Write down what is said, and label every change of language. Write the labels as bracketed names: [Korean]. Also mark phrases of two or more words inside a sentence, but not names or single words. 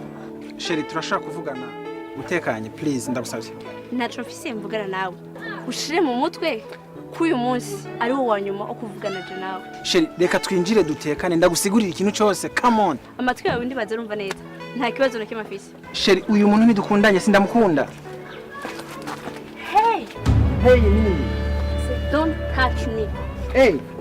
[Rundi] Sheri turashaka kuvugana utekanye please ndagusabye. Naco mfise mvugana nawe. Ushire mu mutwe kuyu munsi ari wo wanyuma okuvugana je nawe. Sheri reka twinjire dutekane ndagusigurira ikintu cyose. [English] Come on. [Rundi] Amatwi yawe ndibaza rumva neza. Nta kibazo nakimwe afise. Sheri uyu muntu ntidukundanye sindamukunda. Hey. Hey nini? [English] Don't touch me. Hey.